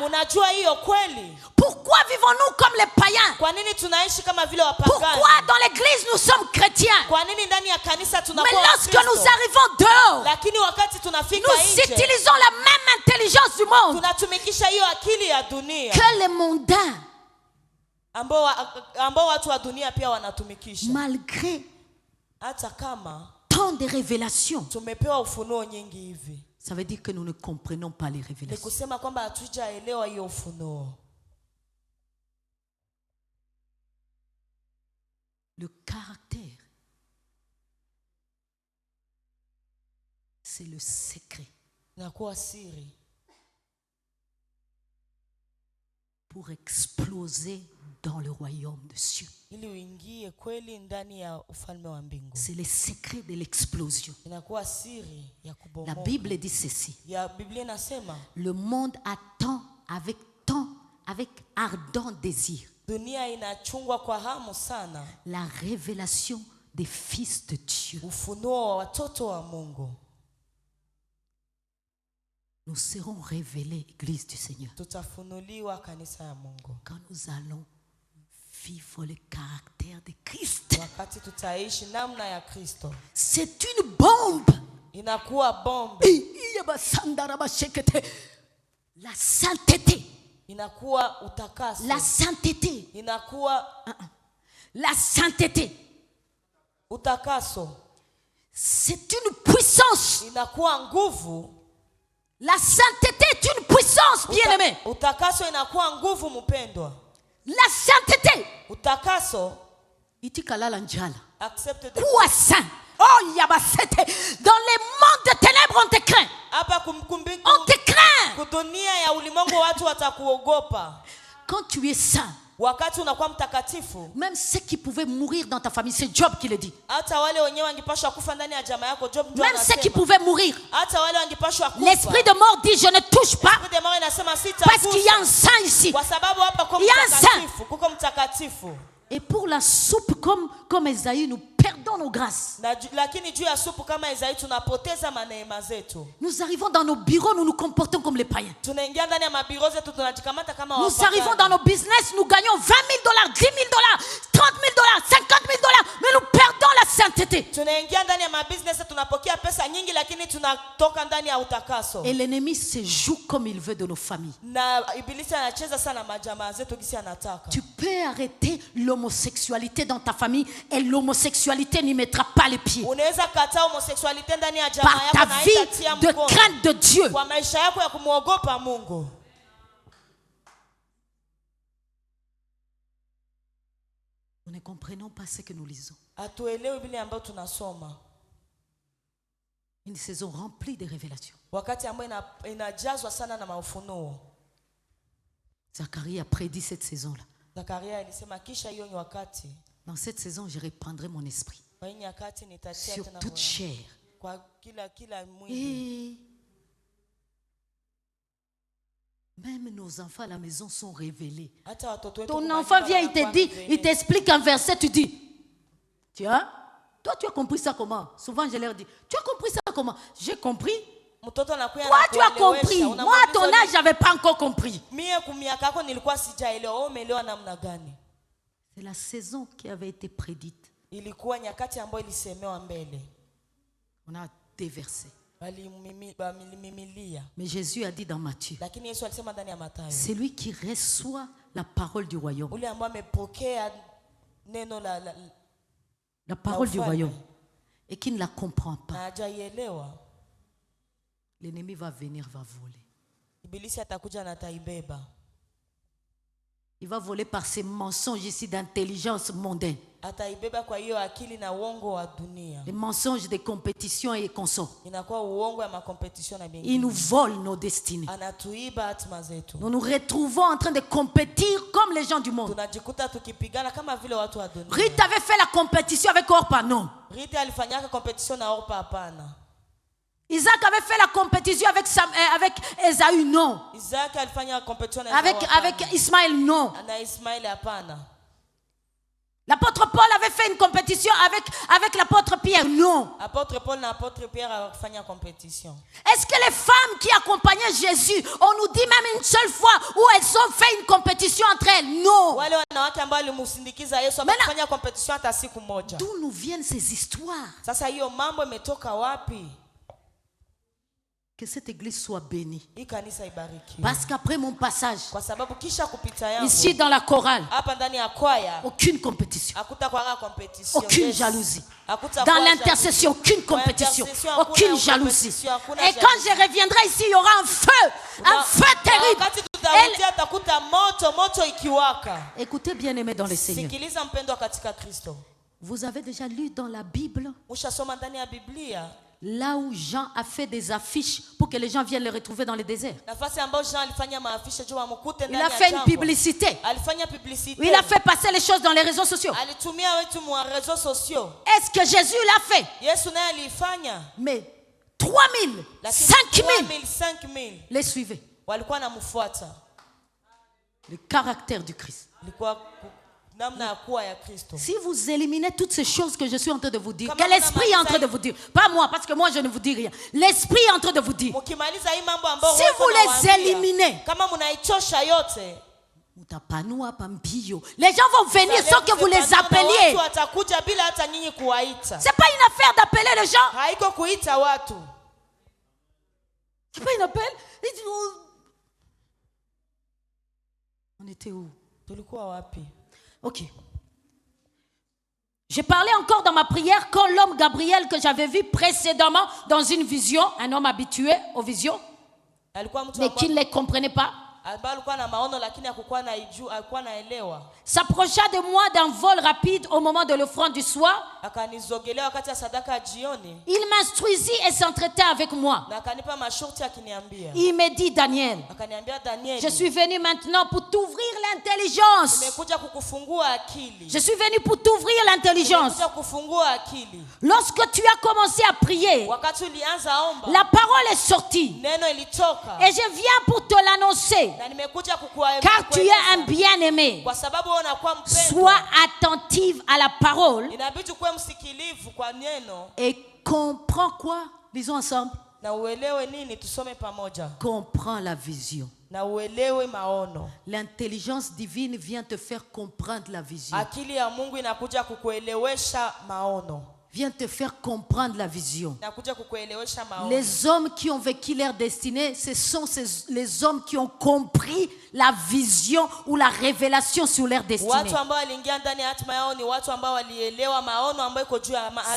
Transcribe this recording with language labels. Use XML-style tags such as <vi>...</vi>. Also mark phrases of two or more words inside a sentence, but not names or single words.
<fr>Pourquoi vivons-nous comme les païens? Pourquoi dans l'église nous sommes chrétiens? Mais lorsque nous arrivons dehors, nous utilisons la même intelligence du monde que les mondains.</fr> <sw>ambao watu wa dunia pia wanatumikisha.</sw> <fr>Malgré</fr> <sw>Hata kama</sw> <fr>tant de révélations,</fr> <sw>tumepewa ufunuo nyingi hivi,</sw> <fr>ça veut dire que nous ne comprenons pas les</fr> <sw>ni</sw> <fr>révélations.</fr> <sw>kusema kwamba hatujaelewa hiyo ufunuo.</sw> <fr>Le caractère, c'est le secret</fr> <sw>Inakuwa siri</sw> <fr>pour exploser dans le royaume de cieux.</fr> <sw>ili uingie kweli ndani ya ufalme wa mbingu.</sw> <fr>C'est le secret de l'explosion.</fr> <sw>Inakuwa siri ya</sw> <fr>La</fr> <sw>kubomoka.</sw> <fr>Bible dit ceci.</fr> <sw>Ya Biblia inasema</sw> <fr>Le monde attend avec ardent désir</fr> <sw>dunia inachungwa kwa hamu sana</sw> <fr>la révélation des fils de Dieu.</fr> <sw>ufunuo wa watoto wa Mungu.</sw> <fr>Nous serons révélés, Église du Seigneur,</fr> <sw>Tutafunuliwa kanisa ya Mungu</sw> <fr>quand nous allons vivre le caractère de Christ.</fr> <sw>wakati tutaishi namna ya Kristo.</sw> <fr>C'est une bombe.</fr> <sw>Inakuwa bombe,</sw> <fr>La sainteté.</fr> <sw>inakuwa utakaso,</sw> <fr>La sainteté.</fr> <sw>inakuwa</sw> <fr>La sainteté.</fr> <sw>utakaso,</sw> <fr>C'est une puissance.</fr> <sw>inakuwa nguvu.</sw> <fr>La sainteté est une puissance, bien-aimé.</fr> <sw>Utakaso inakuwa nguvu, mpendwa.</sw> <fr>La sainteté.</fr> <sw>Utakaso Itikalala njala.</sw> <fr>accepte de Quoi saint? Oh, yabasete. Dans les mondes de ténèbres, on te craint.</fr> <sw>hapa</sw> <fr>On te craint.</fr> <sw>kudunia ya ulimwengu watu watakuogopa.</sw> <fr>Quand tu es saint,</fr> <sw>Wakati unakuwa mtakatifu,</sw> <fr>même ceux qui pouvaient mourir dans ta famille, c'est Job qui le dit.</fr> <sw>hata wale wenyewe wangepashwa kufa ndani ya jamaa yako. Job ndio</sw> <fr>Même ceux qui</fr> <sw>anasema</sw> <fr>pouvaient mourir.</fr> <sw>hata wale wangepashwa kufa.</sw> <fr>L'esprit de mort dit, je ne touche pas. Esprit de mort</fr> <sw>inasema</sw> <fr>Parce qu'il y a un</fr> <sw>sitagusa,</sw> <fr>saint ici.</fr> <sw>kwa sababu hapa kuko</sw> <fr>Il y a un</fr> <sw>mtakatifu, kuko mtakatifu.</sw> <fr>Et pour la soupe, comme Esaïe, nous perdons nos grâces.</fr> <sw>Lakini juu ya supu kama Isaia tunapoteza maneema zetu.</sw> <fr>Nous arrivons dans nos bureaux, nous nous comportons comme les païens.</fr> <sw>Tunaingia ndani ya mabiro zetu tunajikamata kama</sw> <fr>Nous</fr> <sw>wapagani.</sw> <fr>arrivons dans nos business, nous gagnons $20 000, $10 000, $30 000, $50 000, mais nous perdons la sainteté.</fr> <sw>Tunaingia ndani ya mabusiness tunapokea pesa nyingi, lakini tunatoka ndani ya utakaso.</sw> <fr>Et l'ennemi se joue comme il veut de nos familles.</fr> <sw>Na ibilisi anacheza sana majamaa zetu gisi anataka.</sw> <fr>Tu peux arrêter l'homosexualité dans ta famille et l'homosexualité n'y mettra pas les pieds.</fr> <sw>Unaweza kataa homosexualité ndani ya jamaa</sw> <fr>Par</fr> <sw>yako</sw> <fr>ta</fr> <sw>na</sw> <fr>vie</fr> <sw>haitatia</sw> <fr>de</fr> <sw>mkono.</sw> <fr>crainte de Dieu.</fr> <sw>Kwa maisha yako ya kumuogopa Mungu.</sw> <fr>Nous ne comprenons pas ce que nous lisons.</fr> <sw>Hatuelewi vile ambao tunasoma.</sw> <fr>Une saison remplie de révélations.</fr> <sw>Wakati ambao inajazwa sana na maufunuo.</sw> <fr>Zacharie a prédit cette saison-là.</fr> <sw>Zakaria alisema kisha hiyo wakati.</sw> <fr>Dans cette saison, je reprendrai mon esprit</fr> <sw>Kwa hiyo nyakati nitatia</sw> <fr>sur</fr> <sw>tena</sw> <fr>toute chair.</fr> <sw>kwa kila mwili.</sw> <fr>Et même nos enfants à la maison sont révélés.</fr> <sw>Hata watoto wetu</sw> <fr>Ton</fr> <sw>kwa</sw> <fr>enfant</fr> <sw>nyumba</sw> <fr>vient, il te</fr> <sw>wanakuwa</sw> <fr>dit,</fr> <sw>révélés.</sw> <fr>il t'explique un verset, tu dis, tiens, toi tu as compris ça comment? Souvent je leur dis, tu as compris ça comment? J'ai compris.</fr> <sw>Mtoto anakuja</sw> <fr>Toi tu as</fr> <sw>anakuelewesha,</sw> <fr>compris. Moi</fr> <sw>unamwambia</sw> <fr>à ton âge, j'avais pas encore compris.</fr> <sw>mie kumiaka yako nilikuwa sijaelewa. Wewe umeelewa namna gani?</sw> <fr>C'est la saison qui avait été prédite.</fr> <sw>Ilikuwa nyakati ambayo ilisemewa mbele.</sw> <fr>On a déversé.</fr> <sw>Walimimilia.</sw> <fr>Mais Jésus a dit dans Matthieu,</fr> <sw>Lakini Yesu alisema ndani ya Mathayo,</sw> <fr>c'est lui qui reçoit la parole du royaume.</fr> <sw>ule ambaye amepokea neno</sw> <fr>La parole du</fr> <sw>ufalme,</sw> <fr>royaume. Et qui ne la comprend</fr> <sw>na</sw> <fr>pas.</fr> <sw>hajaielewa,</sw> <fr>L'ennemi va venir, va voler.</fr> <sw>ibilisi atakuja na ataibeba.</sw> <fr>Il va voler par ses mensonges ici d'intelligence mondaine.</fr> <sw>Ataibeba kwa hiyo akili na uongo wa dunia.</sw> <fr>Les mensonges de compétition et consorts.</fr> <sw>Inakuwa uongo ya makompetition na</sw> <fr>Il</fr> <sw>bingine.</sw> <fr>nous vole nos destinées.</fr> <sw>Anatuiba hatima zetu.</sw> <fr>Nous nous retrouvons en train de compétir comme les gens du monde.</fr> <sw>Tunajikuta tukipigana kama vile watu wa dunia.</sw> <fr>Ruth avait fait la compétition avec Orpa, non.</fr> <sw>Rita alifanyaka competition na Orpa, hapana.</sw> <fr>Isaac avait fait la compétition avec Esaü, non.</fr> <sw>Isaac alifanya competition na</sw> <fr>Avec Ismaël, non.</fr> <sw>na Ismail, hapana.</sw> <fr>L'apôtre Paul avait fait une compétition avec l'apôtre Pierre, non.</fr> <sw>Apôtre Paul na apôtre Pierre alifanya competition.</sw> <fr>Est-ce que les femmes qui accompagnaient Jésus, on nous dit même une seule fois où elles ont fait une compétition entre elles? Non.</fr> <sw>Wale wanawake ambao walimsindikiza Yesu wamefanya competition hata siku moja.</sw> <fr>D'où nous viennent ces histoires?</fr> <sw>Sasa hiyo mambo imetoka wapi?</sw> <fr>Que cette église soit bénie.</fr> <sw>Hii kanisa ibarikiwe.</sw> <fr>Parce qu'après mon passage,</fr> <sw>Kwa sababu kisha kupita yangu</sw> <fr>ici dans la chorale,</fr> <sw>hapa ndani ya kwaya</sw> <fr>aucune compétition,</fr> <sw>hakutakuwa competition.</sw> <fr>aucune jalousie.</fr> <sw>Hakutakuwa</sw> <fr>Dans l'intercession, aucune compétition,</fr> <sw>L'intercession,</sw> <fr>aucune</fr> <sw>hakuna</sw> <fr>jalousie.</fr> <sw>compétition, hakuna</sw> <fr>Et quand je reviendrai ici, il y aura un feu terrible.</fr> <sw>Wakati tutarudia takuta moto ikiwaka.</sw> <fr>Écoutez, bien-aimés dans le Seigneur.</fr> <sw>Sikiliza mpendwa katika Kristo.</sw> <fr>Vous avez déjà lu dans la Bible,</fr> <sw>Ushasoma ndani ya Biblia</sw> <fr>là où Jean a fait des affiches pour que les gens viennent le retrouver dans le désert.</fr> <sw>nafasi ambayo Jean alifanya maafisha juu amkute</sw> <fr>Il</fr> <sw>ndani</sw> <fr>a</fr> <sw>ya</sw> <fr>fait une</fr> <sw>jangwa.</sw> <fr>publicité.</fr> <sw>Alifanya publicité.</sw> <fr>Il a fait passer les choses dans les réseaux sociaux.</fr> <sw>Alitumia wetu mwa</sw> <fr>réseaux sociaux. Est-ce que Jésus l'a fait?</fr> <sw>Yesu naye alifanya.</sw> <fr>Mais 3000,</fr> <sw>Lakini</sw> <fr>5000</fr> <sw>5000</sw> <fr>les suivaient.</fr> <sw>walikuwa namfuata.</sw> <fr>Le caractère du Christ.</fr> <sw>Ilikuwa namna ya kuwa ya Kristo.</sw> <fr>Si vous éliminez toutes ces choses que je suis en train de vous dire,</fr> <sw>Kama</sw> <fr>que l'Esprit est en train de vous dire, pas moi, parce que moi je ne vous dis rien, l'Esprit est en train de vous dire,</fr> <sw>Mukimaliza hii mambo ambayo</sw> <fr>si</fr> <sw>wewe</sw> <fr>vous les</fr> <sw>unawaambia,</sw> <fr>éliminez,</fr> <sw>kama mnaichosha yote, mutapanua pambio.</sw> <fr>Les gens vont venir sans que vous les appeliez.</fr> <sw>watu watakuja bila hata nyinyi kuwaita.</sw> <fr>C'est pas une affaire d'appeler les gens.</fr> <sw>Haiko kuita watu.</sw> <fr>C'est pas une appel. Ils disent, oh. On était où?</fr> <sw>Tulikuwa wapi?</sw> <fr>Ok. J'ai parlé encore dans ma prière quand l'homme Gabriel que j'avais vu précédemment dans une vision, un homme habitué aux visions,</fr> <sw>Alikuwa mtu</sw> <fr>mais qui ne les comprenait pas,</fr> <sw>ambaye alikuwa na maono lakini hakukuwa naijua, alikuwa naelewa.</sw> <fr>s'approcha de moi d'un vol rapide au moment de l'offrande du soir.</fr> <sw>Akanizogelea wakati ya sadaka ya jioni</sw> <fr>Il m'instruisit et s'entretait avec moi.</fr> <sw>na akanipa masharti akiniambia.</sw> <fr>Il me dit, Daniel,</fr> <sw>Akaniambia Daniel,</sw> <fr>je suis venu maintenant pour t'ouvrir l'intelligence.</fr> <sw>nimekuja kukufungua akili.</sw> <fr>Je suis venu pour t'ouvrir l'intelligence.</fr> <sw>Nimekuja kufungua akili.</sw> <fr>Lorsque tu as commencé à prier,</fr> <sw>Wakati ulianza omba,</sw> <fr>la parole est sortie.</fr> <sw>neno ilitoka.</sw> <fr>Et je viens pour te l'annoncer.</fr> <sw>Na nimekuja kukueleza.</sw> <fr>Car tu es un bien-aimé.</fr> <sw>Kwa sababu wewe unakuwa mpendwa.</sw> <fr>Sois attentive à la parole</fr> <sw>Inabidi kuwe msikilivu kwa neno</sw> <fr>et comprends quoi? Lisons ensemble.</fr> <sw>na uelewe nini, tusome pamoja.</sw> <fr>Comprends la vision.</fr> <sw>Na uelewe maono.</sw> <fr>L'intelligence divine vient te faire comprendre la vision.</fr> <sw>Akili ya Mungu inakuja kukuelewesha maono.</sw> <fr>Vient te faire comprendre la vision.</fr> <sw>Inakuja kukuelewesha maono.</sw> <fr>Les hommes qui ont vécu leur destinée, ce sont les hommes qui ont compris la vision ou la révélation sur leur destinée.</fr> <sw>Watu ambao waliingia ndani ya hatima yao ni watu ambao walielewa maono ambayo iko juu ya hatima yao.</sw>